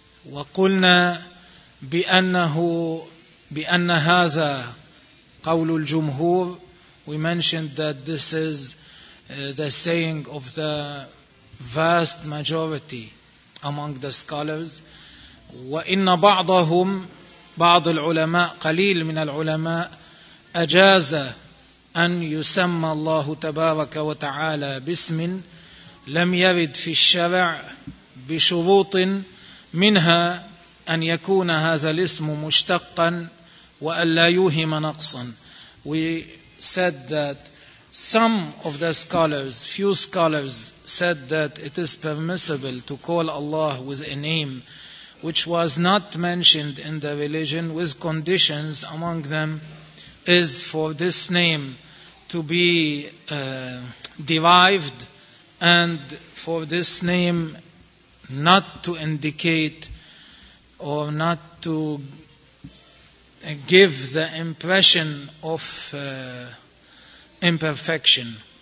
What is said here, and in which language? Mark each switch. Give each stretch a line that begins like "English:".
Arabic: وقلنا بأن هذا قول الجمهور.
English: We mentioned that this is the saying of the vast majority among the scholars.
Arabic: وإن بعضهم بعض العلماء قليل من العلماء أجاز أن يسمى الله تبارك وتعالى باسم لم يرد في الشرع بشروط منها أن يكون هذا الاسم مشتقا وأن لا يوهم نقصا.
English: We said that some of the scholars, few scholars, said that it is permissible to call Allah with a name which was not mentioned in the religion with conditions. Among them is for this name to be derived and for this name not to indicate or not to give the impression of imperfection.